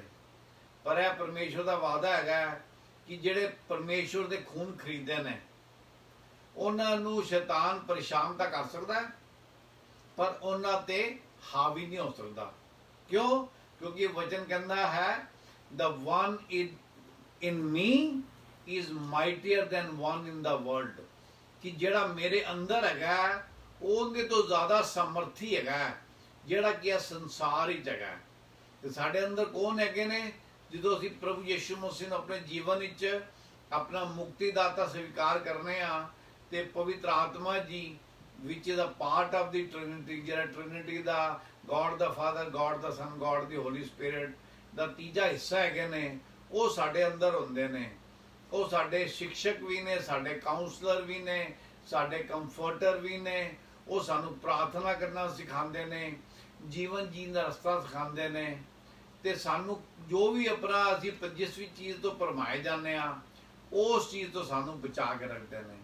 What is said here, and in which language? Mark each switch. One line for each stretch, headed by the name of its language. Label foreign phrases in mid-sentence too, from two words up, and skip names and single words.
Punjabi: ਪਰ ਇਹ ਪਰਮੇਸ਼ਵਰ ਦਾ ਵਾਅਦਾ ਹੈਗਾ ਕਿ ਜਿਹੜੇ ਪਰਮੇਸ਼ਵਰ ਦੇ ਖੂਨ ਖਰੀਦੇ ਨੇ ਉਹਨਾਂ ਨੂੰ ਸ਼ੈਤਾਨ ਪਰੇਸ਼ਾਨ ਤਾਂ ਕਰ ਸਕਦਾ ਪਰ ਉਹਨਾਂ ਤੇ ਹਾਵੀ ਨਹੀਂ ਹੋ ਸਕਦਾ। ਕਿਉਂ? ਕਿਉਂਕਿ ਵਚਨ ਕਹਿੰਦਾ ਹੈ
English: the one in me is mightier than one in the world,
Punjabi: ਕਿ ਜਿਹੜਾ ਮੇਰੇ ਅੰਦਰ ਹੈਗਾ ਉਹਦੇ ਤੋਂ ਜ਼ਿਆਦਾ ਸਮਰਥੀ ਹੈਗਾ ਜਿਹੜਾ ਕਿ ਇਹ ਸੰਸਾਰ ਵਿੱਚ ਹੈਗਾ। ਤੇ ਸਾਡੇ ਅੰਦਰ ਕੌਣ ਹੈਗੇ ਨੇ? ਜਦੋਂ ਅਸੀਂ ਪ੍ਰਭੂ ਯੀਸ਼ੂ ਮਸੀਹ ਨੂੰ ਆਪਣੇ ਜੀਵਨ ਵਿੱਚ ਆਪਣਾ ਮੁਕਤੀਦਾਤਾ ਸਵੀਕਾਰ ਕਰਨੇ ਆ ਤੇ ਪਵਿੱਤਰ ਆਤਮਾ ਜੀ
English: which is a part of the Trinity,
Punjabi: ਜਿਹੜਾ ਟ੍ਰਿਨਿਟੀ ਦਾ
English: God the Father, God the Son, God the Holy Spirit
Punjabi: ਦਾ ਤੀਜਾ ਹਿੱਸਾ ਹੈਗੇ ਨੇ, ਉਹ ਸਾਡੇ ਅੰਦਰ ਹੁੰਦੇ ਨੇ। ਉਹ ਸਾਡੇ ਸਿੱਖਸ਼ਕ ਵੀ ਨੇ, ਸਾਡੇ ਕਾਉਂਸਲਰ ਵੀ ਨੇ, ਸਾਡੇ ਕੰਫਰਟਰ ਵੀ ਨੇ। ਉਹ ਸਾਨੂੰ ਪ੍ਰਾਰਥਨਾ ਕਰਨਾ ਸਿਖਾਉਂਦੇ ਨੇ, ਜੀਵਨ ਜੀਣ ਦਾ ਰਸਤਾ ਸਿਖਾਉਂਦੇ ਨੇ ਤੇ ਸਾਨੂੰ ਜੋ ਵੀ ਆਪਣਾ ਅਸੀਂ ਜਿਸ ਵੀ ਚੀਜ਼ ਤੋਂ ਭਰਮਾਏ ਜਾਂਦੇ ਆ ਉਸ ਚੀਜ਼ ਤੋਂ ਸਾਨੂੰ ਬਚਾ ਕੇ ਰੱਖਦੇ ਨੇ।